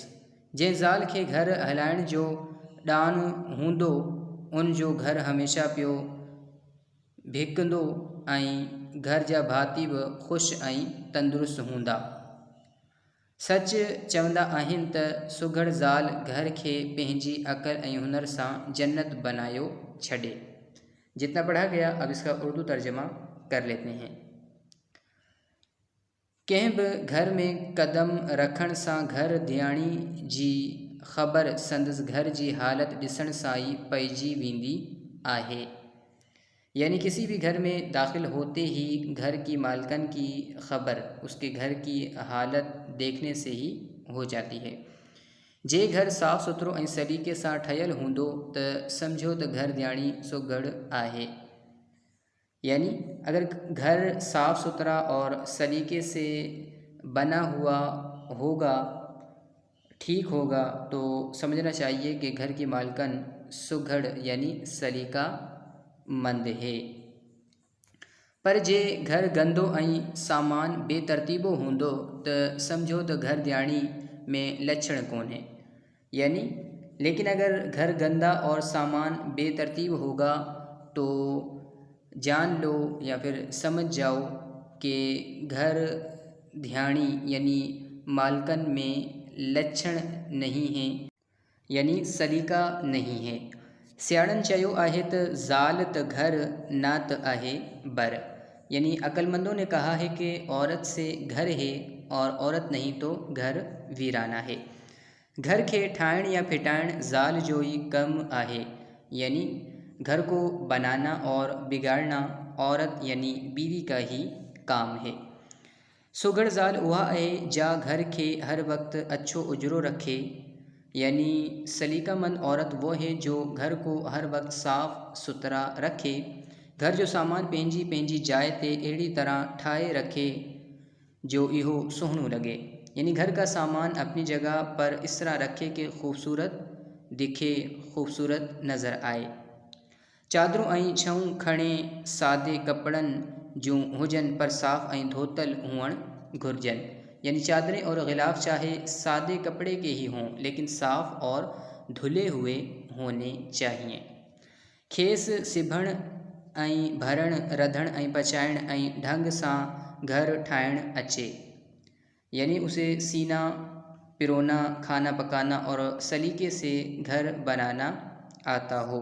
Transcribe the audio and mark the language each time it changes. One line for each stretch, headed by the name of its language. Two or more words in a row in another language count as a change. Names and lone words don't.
Sindhi: जंहिं ज़ाल खे घर हलाइण जो ॾान हूंदो, उन जो घर हमेशह पियो भिकंदो ऐं घर जा भाती बि ख़ुशि ऐं तंदुरुस्त हूंदा। सच चवंदा आहिनि त सुघड़ ज़ाल घर खे पंहिंजी अक़ल ऐं हुनर सां जन्नत बनायो छॾे।
Urdu: جتنا پڑھا گیا اب اس کا اردو ترجمہ کر لیتے ہیں.
Sindhi: कंहिं बि घर में कदम रखण सां घर धियाणी जी ख़बर संदसि घर की हालत ॾिसण सां ई पइजी वेंदी आहे।
Urdu: یعنی کسی بھی گھر میں داخل ہوتے ہی گھر کی مالکن کی خبر اس کے گھر کی حالت دیکھنے سے ہی ہو جاتی ہے.
Sindhi: जे घर साफ़ सुथरो ऐं सलीक़े सां ठहियल हूंदो त सम्झो त घर धियाणी सुघड़ आहे।
Urdu: یعنی اگر گھر صاف ستھرا اور سلیقے سے بنا ہوا ہوگا، ٹھیک ہوگا، تو سمجھنا چاہیے کہ گھر کی مالکن سگھڑ یعنی سلیقہ مند ہے.
Sindhi: पर जे घर गंदो ऐं सामान बेतरतीबो हूंदो त सम्झो त घर धियाणी में लक्षण कोन्हे।
Urdu: یعنی لیکن اگر گھر گندا اور سامان بےترتیب ہوگا تو جان لو یا پھر سمجھ جاؤ کہ
Sindhi: घर धियाणी
Urdu: یعنی مالکن میں لچھن نہیں ہے، یعنی سلیقہ نہیں ہے.
Sindhi: सियाणनि चयो आहे त ज़ाल त घर न त आहे बर,
Urdu: یعنی عقلمندوں نے کہا ہے کہ عورت سے گھر ہے اور عورت نہیں تو گھر ویرانہ ہے.
Sindhi: घर के ठाहिण या फिटाइण ज़ाल जो ही कम आहे,
Urdu: یعنی گھر کو بنانا اور بگاڑنا عورت یعنی بیوی کا ہی کام ہے.
Sindhi: सुघड़ ज़ाल उहा आहे जा घर के हर वक्त अच्छो उजरो रखे,
Urdu: یعنی سلیقہ مند عورت وہ ہے جو گھر کو ہر وقت صاف ستھرا رکھے,
Sindhi: घर जो सामान पंहिंजी जाइ ते अहिड़ी तरह ठाहे रखे जो इहो सुहिणो लगे।
Urdu: یعنی گھر کا سامان اپنی جگہ پر اس طرح رکھے کہ خوبصورت دکھے، خوبصورت نظر آئے.
Sindhi: चादरूं ऐं छऊं खणे सादे कपड़नि जूं हुजनि, पर साफ़ ऐं धोतल हुअणु घुरिजनि।
Urdu: یعنی چادریں اور غلاف چاہے سادے کپڑے کے ہی ہوں، لیکن صاف اور دھلے ہوئے ہونے چاہییں.
Sindhi: खेस सिबण ऐं भरण रधण ऐं पचाइण ऐं ढंग सां घर ठाहिण अचे,
Urdu: یعنی اسے سینا پرونا، کھانا پکانا اور سلیقے سے گھر بنانا آتا ہو.